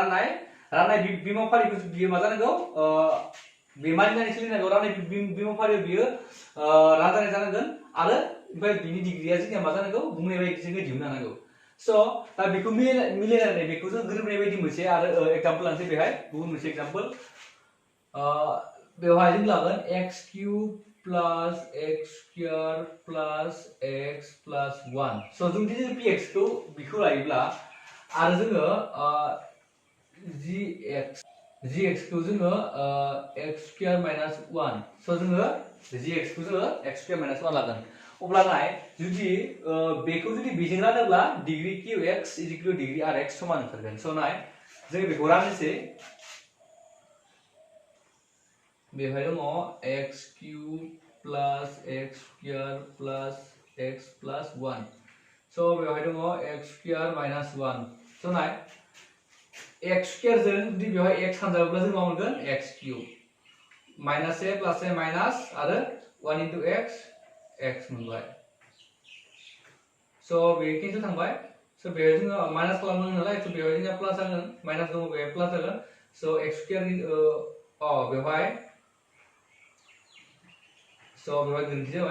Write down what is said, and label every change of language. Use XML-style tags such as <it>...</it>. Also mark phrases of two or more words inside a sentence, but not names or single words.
<brx>जानांगौ नैबे राननाय बिमा फारिखौ बियो मा जानांगौ बेमानि जानाय सोलिनांगौ राननाय बिमा फारियाव बियो रानजानाय जानांगोन आरो ओमफ्राय बिनि डिग्रीया जोंनिया मा जानांगौ बुंनाय बायदि जोङो दिहुननो हानांगौ स' दा बेखौ मिलायनानै बेखौ जों गोरोबनाय बायदि मोनसे आरो एग्जाम्पल लानोसै बेहाय गुबुन मोनसे एग्जाम्पल बेवहाय जों लागोन</brx> <en>x cube plus x square plus x plus 1</en> <brx>स' जों जुदि px खौ बिखौ लायोब्ला आरो जोङो gx खौ जोङो</brx> <en>x square minus 1</en> <brx>स' जोङो gx खौ जोङो</brx> <en>x square minus 1</en> <brx>लागोन अब्ला नाय जुदि बेखौ जुदि बेजों रानोब्ला डिग्री</brx> <en>qx is equal to</en> <brx>डिग्री rx समान ओंखारगोन स' नाय जों बेखौ राननोसै बेवहाय दङ</brx> <en>x cube plus x square plus x plus 1</en> <brx>स' बेवहाय दङ</brx> <en>x square minus 1</en> <brx>स' नाय</brx> <en>x square</en> <brx>जों जुदि बेवहाय x खानजाबोब्ला जों मा मोनगोन</brx> <en>x cube minus a plus a minus</en> <brx>आरो</brx> <en>1 into x</en> <brx>मोनबाय स' बे केन्सेल थांबाय स' बेवहाय जोङो माइनास खालामनांगोन नालाय स' बेवहाय जोंना प्लास जागोन माइनास दङ बेवहाय प्लास जागोन स'</brx> <en>x square</en> <brx>बेवहाय स' बेवहाय गोरोन्थि जाबाय</brx>